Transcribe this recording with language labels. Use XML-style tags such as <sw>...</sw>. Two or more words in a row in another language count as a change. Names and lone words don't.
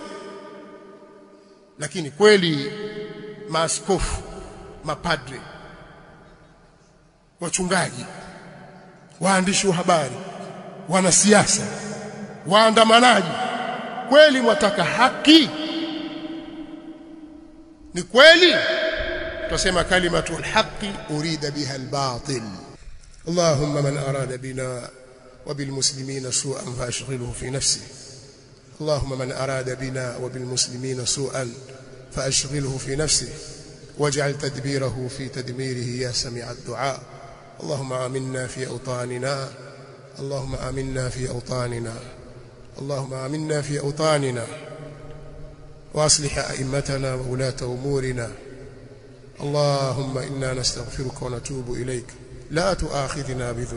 <sw>Lakini kweli maaskofu, mapadre, wachungaji, waandishi wa habari, wanasiasa, waandamanaji, kweli mwataka haki? Ni kweli?</sw> <ar>Tusema كلمة الحق أريد بها الباطل. اللهم من أراد بنا وبالمسلمين سوءا فأشغله في نفسه اللهم من أراد بنا وبالمسلمين سوءا فأشغله في نفسه واجعل تدبيره في تدميره يا سميع الدعاء اللهم آمنا في أوطاننا اللهم آمنا في أوطاننا اللهم آمنا في أوطاننا وأصلح أئمتنا وولاة أمورنا اللهم إنا نستغفرك ونتوب إليك لا تؤاخذنا</ar>